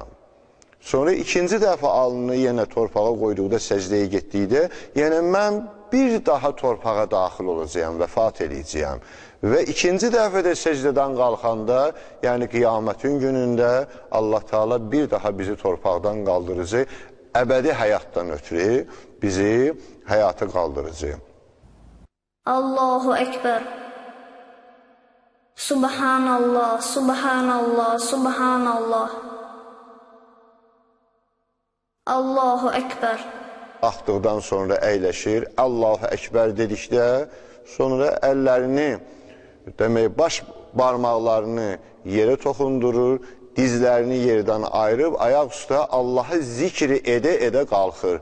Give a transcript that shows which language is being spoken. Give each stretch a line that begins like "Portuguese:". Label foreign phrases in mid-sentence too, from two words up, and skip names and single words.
Azerbaijani: Sonra ikinci dəfə alnını yenə torpağa qoyduqda səcdəyə getdikdə, yəni mən bir daha torpağa daxil olacağam, vəfat edəcəyəm. Və ikinci dəfə də səcdədən qalxanda, yəni qiyamətin günündə Allah Teala bir daha bizi torpaqdan qaldırıcı, əbədi həyatdan ötürü bizi həyata qaldırıcı.
Arabic: الله أكبر. سبحان الله، سبحان الله، سبحان الله. الله أكبر.
Azerbaijani: Qalxdıqdan sonra əyləşir,
Arabic: الله أكبر
Azerbaijani: dedikdə, sonra əllərini, demək, baş barmaqlarını yerə toxundurur, dizlərini yerdən ayırıb, ayaq üstə Allahı zikr edə qalxır.